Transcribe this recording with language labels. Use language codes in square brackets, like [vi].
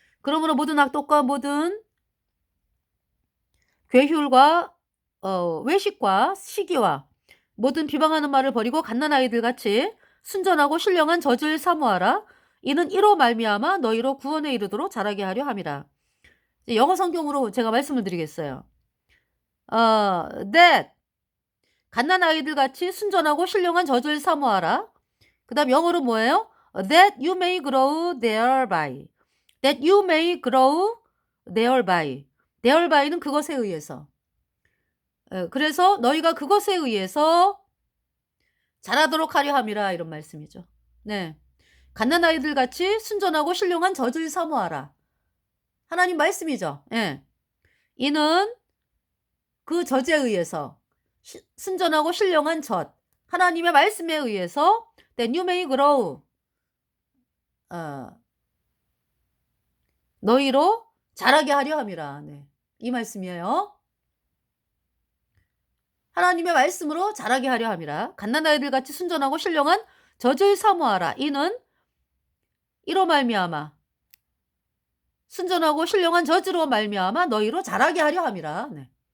[ko] 그러므로 모든 악독과 모든 괴휼과 외식과 시기와 모든 비방하는 말을 버리고 갓난 아이들 같이 순전하고 신령한 젖을 사모하라. 이는 이로 말미암아 너희로 구원에 이르도록 자라게 하려 함이라. 영어 성경으로 제가 말씀을 드리겠어요. that 갓난 아이들 같이 순전하고 신령한 젖을 사모하라. 그 다음 영어로 뭐예요? [en] that you may grow thereby. that you may grow thereby. [ko] therby는 그것에 의해서. 그래서 너희가 그것에 의해서 자라도록 하려 함이라 이런 말씀이죠. 네. 갓난 아이들 같이 순전하고 신령한 젖을 사모하라. 하나님 말씀이죠. 예. 이는 그 젖에 의해서 순전하고 신령한 젖. 하나님의 말씀에 의해서 [en] that you may grow. [ko] 어, 너희로 자라게 하려 함이라. 네. 이 말씀이에요. 하나님의 말씀으로 자라게 하려 함이라. 갓난아이들 같이 순전하고 신령한 젖을 사모하라. 이는 이로 말미암아 순전하고 신령한 젖으로 말미암아 너희로 자라게 하려 함이라. 네.